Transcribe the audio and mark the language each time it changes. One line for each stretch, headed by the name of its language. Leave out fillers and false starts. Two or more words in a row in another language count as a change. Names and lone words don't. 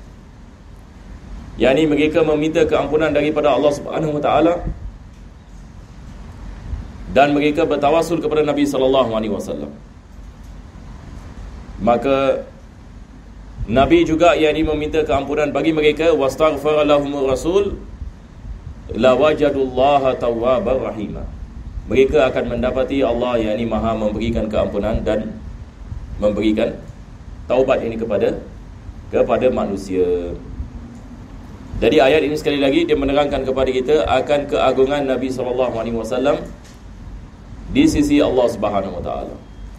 Malay: Yani mereka meminta keampunan daripada Allah
Arabic: سبحانه وتعالى
Malay: dan mereka bertawassul kepada Nabi SAW. Maka Nabi juga yakni meminta keampunan bagi mereka,
Arabic: واستغفر لهم الرسول لوجدوا الله توابا رحيما.
Malay: Mereka akan mendapati Allah yakni Maha memberikan keampunan dan memberikan taubat ini kepada manusia. Jadi ayat ini sekali lagi dia menerangkan kepada kita akan keagungan Nabi SAW di sisi Allah
Arabic: سبحانه وتعالى.